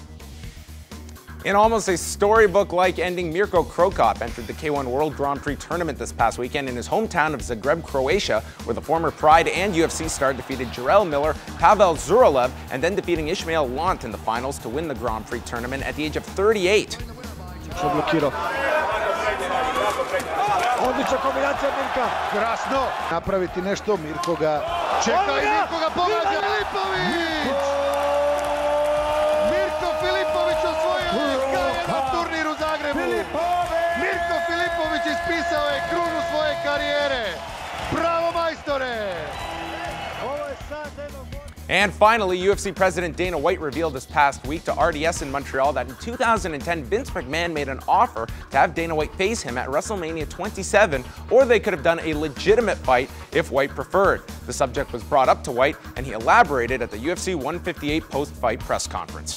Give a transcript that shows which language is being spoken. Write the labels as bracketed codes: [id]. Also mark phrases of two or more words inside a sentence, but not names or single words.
[en] In almost a storybook-like ending, Mirko Krokop entered the K1 World Grand Prix tournament this past weekend in his hometown of Zagreb, Croatia, where the former Pride and UFC star defeated Jarrell Miller, Pavel Zuralev, and then defeating Ishmael Lant in the finals to win the Grand Prix tournament at the age of 38. [hr] Odlična kombinacija Mirka. Krasno. Napraviti nešto, Mirko ga čeka i Mirko ga pogađa. Filipović! Mirko Filipović osvojio K1 turnir u Zagrebu. Mirko Filipović ispisao je krunu svoje karijere. Bravo majstore! [en] And finally, UFC President Dana White revealed this past week to RDS in Montreal that in 2010, Vince McMahon made an offer to have Dana White face him at WrestleMania 27, or they could have done a legitimate fight if White preferred. The subject was brought up to White, and he elaborated at the UFC 158 post-fight press conference.